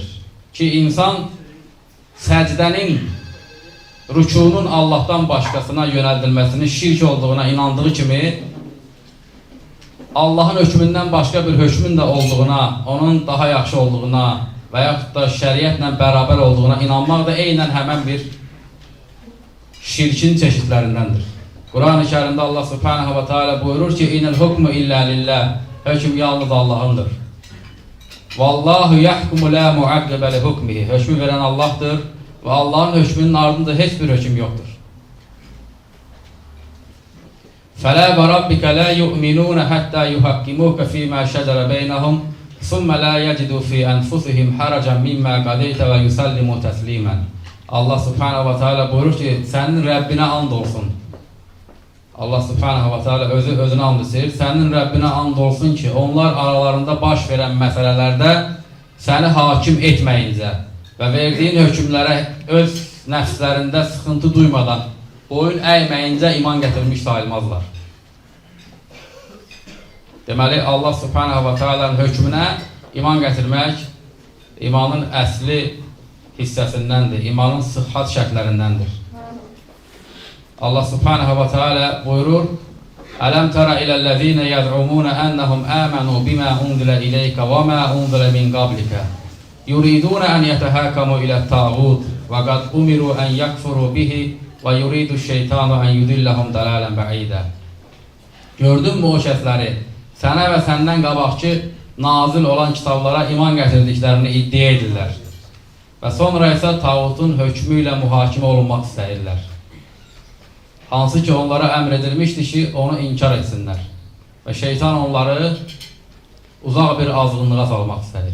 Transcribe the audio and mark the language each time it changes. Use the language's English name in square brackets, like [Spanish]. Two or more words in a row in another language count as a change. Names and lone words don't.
[Azerbaijani] Ki, insan səcdənin, rükunun Allah'tan başqasına yönəldilməsinin şirk olduğuna inandığı kimi, Allah'ın hökmündən başqa bir hökmün də olduğuna, onun daha yaxşı olduğuna və yaxud da şəriətlə bərabər olduğuna inanmaq da eynən həmən bir şirkin çeşidlərindəndir. Quran-ı Kərimdə Allah [Arabic] سبحانه وتعالى [Azerbaijani] buyurur ki, [Arabic] إن الحكم إلا لله, [Azerbaijani] hökm yalnız Allah'ındır. [Arabic] والله يحكم لا معقب لحكمه, [Azerbaijani] hökmü verən Allah'dır, və Allahın hökmünün ardında heç bir hökm yoxdur. [Arabic] فَلَا وَرَبِّكَ لَا يُؤْمِنُونَ حَتَّى يُحَكِّمُوكَ فِي مَا شَجَرَ بَيْنَهُمْ ثُمَّ لَا يَجِدُوا فِي أَنفُسِهِمْ حَرَجًا مِمَّا قَضَيْتَ وَيُسَلِّمُوا تَسْلِيمًا. [Azerbaijani] Allah [Arabic] سبحانه وتعالى [Azerbaijani] buyurur ki, sənin Rəbbinə and olsun. Allah [Arabic] سبحانه وتعالى [Azerbaijani] özünə and içir. Sənin Rəbbinə and olsun ki, onlar aralarında baş verən məsələlərdə səni hakim etməyincə və verdiyin hökmlərə öz nəfslərində sıxıntı duymadan boyun əyməyincə iman gətirmiş sayılmazlar. Deməli, Allah [Arabic] سبحانه وتعالى'nın [Azerbaijani] hökmünə iman gətirmək imanın əsli hissəsindəndir, imanın sıhhat şərtlərindəndir. Allah [Arabic] سبحانه وتعالى [Azerbaijani] buyurur: [Arabic] "ألم تر إلى الذين يزعمون أنهم آمنوا بما أنزل إليك وما أنزل من قبلك يريدون أن يتحاكموا إلى الطاغوت وقد أمروا أن يكفروا به ويريد الشيطان أن يضلهم ضلالا بعيدا." [Azerbaijani] Gördünmü o şəxsləri, sənə və səndən qabaqçı nazil olan kitablara iman gətirdiklərini iddia edirlər və sonra isə tağutun hökmü ilə mühakimə olunmaq istəyirlər. Hansı ki onlara əmr edilmişdir ki, onu inkar etsinlər və şeytan onları uzaq bir azğınlığa salmaq istəyir.